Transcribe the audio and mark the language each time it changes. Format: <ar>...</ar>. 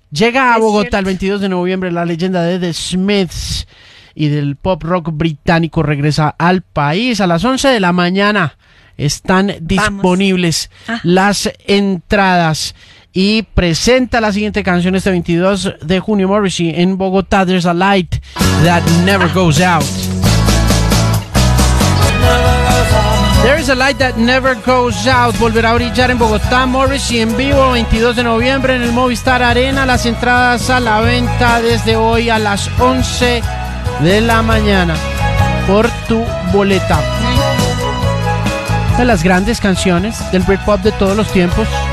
<es>Llega a Bogotá el 22 de noviembre, la leyenda de The Smiths y del pop rock británico regresa al país a las 11 de la mañana. Están disponibles las entradas. Y presenta la siguiente canción este 22 de junio, Morrissey, en Bogotá.</es> <en>There's a light that never goes out. There's a light that never goes out.</en> <es>Volverá a brillar en Bogotá, Morrissey, en vivo, 22 de noviembre, en el Movistar Arena. Las entradas a la venta desde hoy a las 11 de la mañana por tu boleta. De las grandes canciones del Britpop de todos los tiempos.</es>